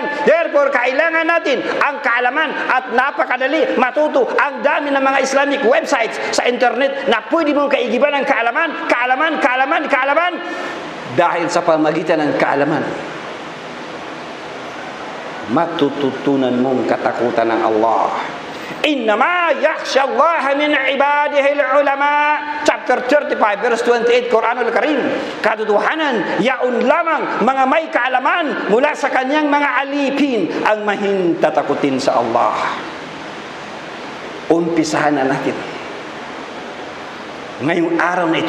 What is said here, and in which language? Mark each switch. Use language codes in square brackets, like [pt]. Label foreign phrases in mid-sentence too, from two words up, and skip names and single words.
[tl] Therefore, kailangan natin ang kaalaman, at napakadali matuto. Ang dami ng mga [en] Islamic websites [tl] sa internet na pwede mong kaigiban ng kaalaman, dahil sa pamagitan ng kaalaman, matututunan mong katakutan ng Allah. [ar] إنما يخشى الله من عباده العلماء. [en] Chapter 35 verse 28 [ar] القرآن الكريم. [tl] Katotohanan, yaon lamang mga may kaalaman mula sa kanyang mga alipin ang mahintatakutin sa Allah. Umpisahan na natin ngayong araw na ito.